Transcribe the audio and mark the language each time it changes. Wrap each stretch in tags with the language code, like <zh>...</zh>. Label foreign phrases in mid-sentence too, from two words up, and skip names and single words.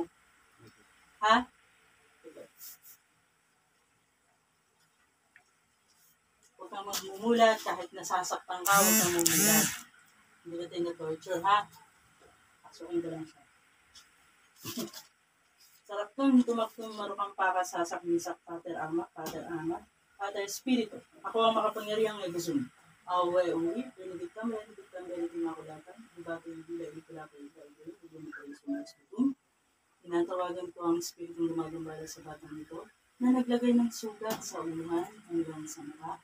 <tl>Ha? Huwag kang magmumulat, kahit nasasaktan ka, huwag kang mumulat. Hindi ka tina-torture, ha? Pasukin ko lang siya. Sarap nun, tumaktung marukang pakasasak misak Pater Ama, Pater Ama, Pater Espiritu. Ako ang makapangyarihang Egusum. Awe, uwi,</tl> <la>Benedictam, Benedictam, Benedictimaculatam, Ibate, Ibila, Ibila, Ibila,</la> <tl>Tinatawagan ko ang espiritong gumagambala sa batang ito na naglagay ng sugat sa uluhan hanggang sa mata.</tl>